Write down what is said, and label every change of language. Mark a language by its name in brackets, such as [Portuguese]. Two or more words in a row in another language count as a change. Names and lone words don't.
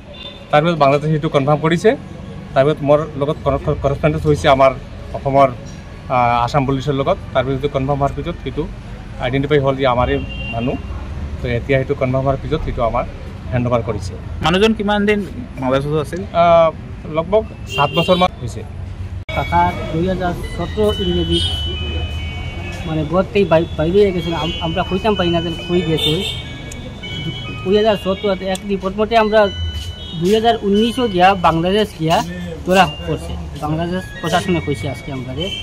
[Assamese] তাৰপিছত বাংলাদেশে সেইটো কনফাৰ্ম কৰিছে। তাৰপিছত মোৰ লগত কৰেসপন্ডেন্স হৈছে আমাৰ অসমৰ আসাম পুলিচৰ লগত তাৰ পিছত কনফাৰ্ম হোৱাৰ পিছত সেইটো আইডেণ্টিফাই হ'ল যে আমাৰে মানুহ। তো এতিয়া সেইটো কনফাৰ্ম হোৱাৰ পিছত সেইটো আমাৰ [English] hand over [Assamese] কৰিছে। মানুহজন কিমান দিন বাংলাদেশত আছিল? লগভগ 7 বছৰমান হৈছে। [Sylheti] কাকা 2017 ইংরেজি মানে ঘরতেই বাইরে গেছিল, আমরা কইতাম পারি না কই গেছে। 2017 এক রিপোর্ট মতে আমরা 2019 গিয়া বাংলাদেশ গিয়া ধরা করছে, বাংলাদেশ প্রশাসনে কইছে আজকে আমাদের।